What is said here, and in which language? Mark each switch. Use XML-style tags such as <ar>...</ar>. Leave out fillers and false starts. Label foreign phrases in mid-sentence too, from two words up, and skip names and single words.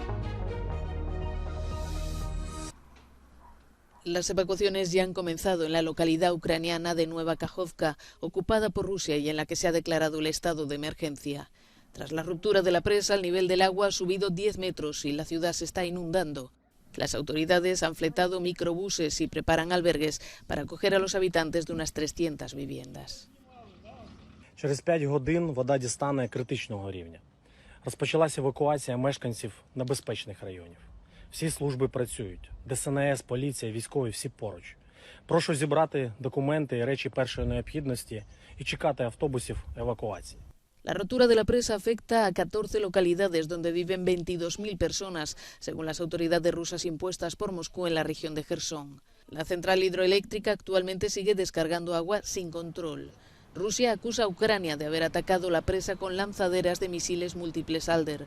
<es>Las evacuaciones ya han comenzado en la localidad ucraniana de Nova Kakhovka, ocupada por Rusia y en la que se ha declarado el estado de emergencia. Tras la ruptura de la presa, el nivel del agua ha subido 10 metros y la ciudad se está inundando. Las autoridades han fletado microbuses y preparan albergues para acoger a los habitantes de unas 300 viviendas.</es> <uk>Через 5 годин вода дістане критичного рівня. Розпочалася евакуація мешканців небезпечних районів. Всі служби працюють. ДСНС, поліція, військові – всі поруч. Прошу зібрати документи і речі першої необхідності і чекати автобусів евакуації.</uk> <es>La rotura de la presa afecta a 14 localidades donde viven 22.000 personas, según las autoridades rusas impuestas por Moscú en la región de Jersón. La central hidroeléctrica actualmente sigue descargando agua sin control. Rusia acusa a Ucrania de haber atacado la presa con lanzaderas de misiles múltiples Alder.</es>